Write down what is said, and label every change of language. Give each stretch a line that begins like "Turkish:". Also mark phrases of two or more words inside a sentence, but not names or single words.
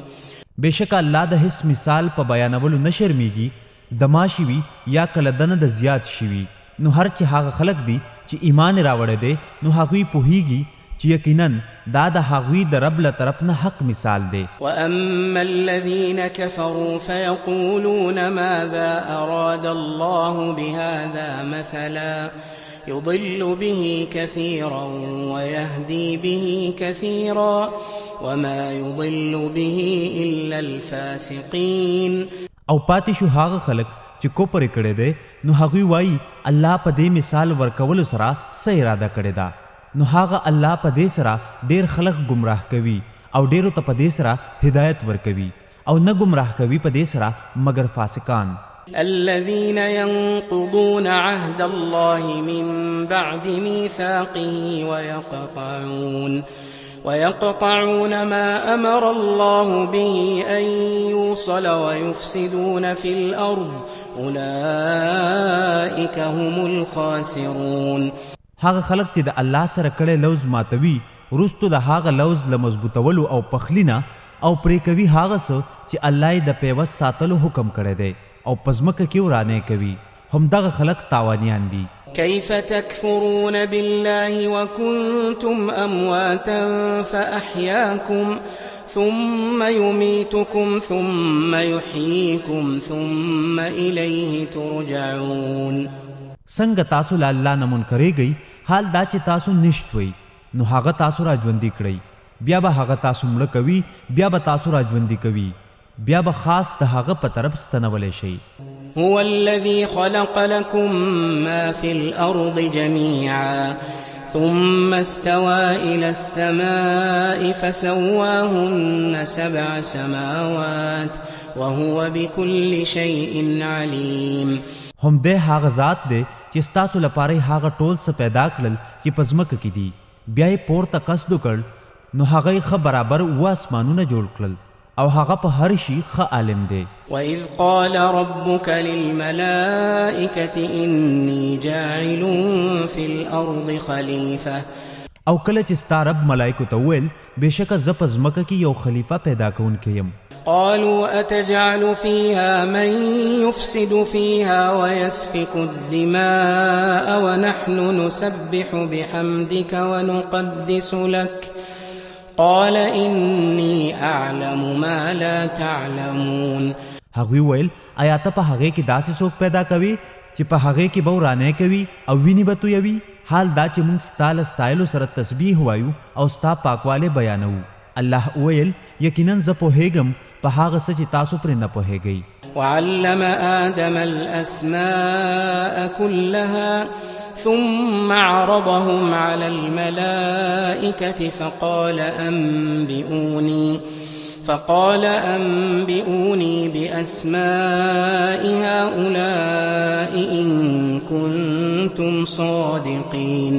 Pashto: بشک الله د هیڅ مثال په بیانولو نه شرمیږي د ماشي وي یا کله دنه د زیات شي نو هر چې هغه خلق دي چې ایمان راوړی دی نو هغوی پوهیږي چې یقینا دا د هغوی د رب له طرف نه حق مثال دی.
Arabic: وأما الذين كفروا فيقولون ماذا أراد الله بهذا مثلا يضل به كثيرا ويهدي به كثيرا وما يضل به إلا الفاسقين.
Pashto: او پاتې شو هغه خلق چې کوپر کړي دي نو هغوی وایي الله په دې مثال ورکولو سره څه اراده کړې ده نو هغه الله په دې سره ډېر خلق گمراه کوي او ډېرو ته په دې سره هدایت ورکوي او نه گمراه کوي په دې سره مگر فاسقان.
Arabic: الذين ينقضون عهد الله من بعد ميثاقه ويقطعون ما أمر الله به أن يوصل ويفسدون في الأرض أولئك هم الخاسرون.
Pashto: هغه خلق چې د الله سره کړی لوز ماتوي وروستو د هغه لوز له مضبوطولو او پخلینه او پرې کوي هغه څه چې الله یې د پیوست ساتلو حکم کړی دی او پزمکه کې ورانه کوي همدغه خلق تاوانیان دي.
Arabic: كيف تكفرون بالله وكنتم أمواتا فأحياكم ثم يميتكم ثم يحييكم ثم إليه ترجعون.
Pashto: څنګه تاسو له الله نه منکرېږئ حال دا چې تاسو نشت وئ نو هغه تاسو راژوندي کړئ بیا به هغه تاسو مړه کوي بیا به تاسو راژوندي کوي بیا به خاص د هغه په طرف ستنولی شئ.
Arabic: هو الذي خلق لكم ما في الأرض جميعا ثم استوى إلى السماء فسواهن 7 سماوات وهو بكل شيء عليم.
Pashto: هم دې هغه ذات دی چې ستاسو لپاره هغه ټول څه پیدا کړل چې په ځمکه کې دي بیا یې پورته قصد وکړ نو هغه یې ښه برابر 7 اسمانونه جوړ کړل او هغه په هر شي ښه عالم دی.
Arabic: وَإِذْ قَالَ رَبُّكَ لِلْمَلَائِكَةِ إِنِّي جَاعِلٌ فِي الْأَرْضِ خَلِيفَةً.
Pashto: او کله چې ستا رب ملائکو ته وویل بېشکه زه په ځمکه کې یو خلیفه پیدا کوونکی یم.
Arabic: قالوا أتجعل فيها من يفسد فيها ويسفك الدماء ونحن نسبح بحمدك ونقدس لك قال إني أعلم ما لا تعلمون.
Pashto: هغوی ویل آیا ته په هغه کې داسې څوک پیدا کوي چې په هغه کې به ورانه کوي او ویني به تویوي؟ حال دا چې موږ ستا له ستایلو سره تسبیح وایو او ستا پاکواله بیانوو. الله ویل یقینا زه پوهیږم په هغه څه چې تاسو پرې نه پوهیږئ.
Arabic: وعلم آدم الأسماء كلها ثم عرضهم على الملائكة فقال أنبئوني بأسماء هؤلاء إن كنتم صادقين.